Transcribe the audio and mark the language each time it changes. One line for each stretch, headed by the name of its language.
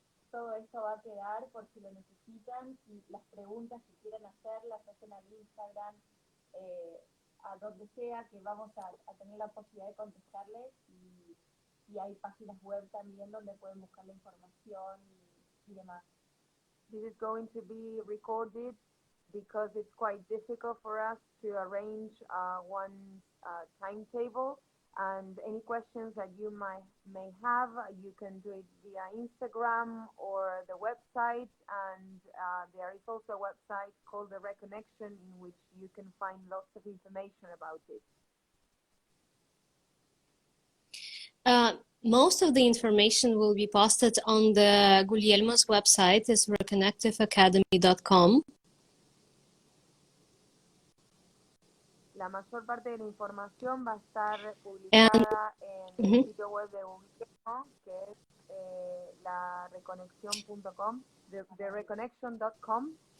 Spanish: Todo esto va a quedar por si lo necesitan y las preguntas que quieran hacer las hacen al Instagram, a donde sea, que vamos a tener la posibilidad de contestarles y hay páginas web también donde pueden buscar la información y demás.
English: This is going to be recorded because it's quite difficult for us to arrange one timetable. And any questions that you may have, you can do it via Instagram or the website. And there is also a website called the Reconection in which you can find lots of information about it. Most of the information will be posted on the Guglielmo's website, is reconnectiveacademy.com.
Spanish: La mayor parte de la información va a estar publicada en el sitio web de Guglielmo, que es la reconexión.com, de reconnection.com.